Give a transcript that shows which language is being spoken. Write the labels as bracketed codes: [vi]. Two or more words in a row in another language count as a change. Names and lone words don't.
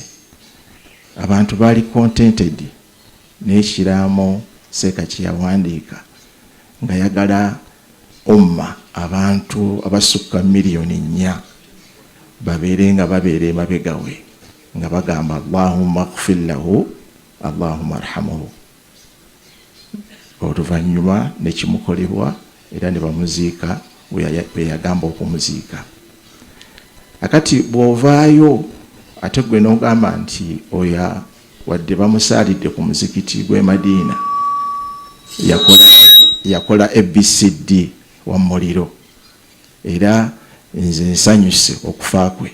[lg] Abantu baali contented n'ekiraamo seeka kye yawandiika nga yagala umma abantu abasukka miliyoni 4 babeere nga babeera emabega we nga bagamba [ar] اللهم اغفر له اللهم ارحمه. [lg] Oluvannyuma ne kimukolebwa era ne bamuziika bwe yagamba okumuziika. Akati bw'ovaayo ate gwe n'ogamba nti oya wadde bamusaalidde ku muzikiti gw'e Madiina yakola ABCD wa muliro era nze nsanyuse okufa kwe.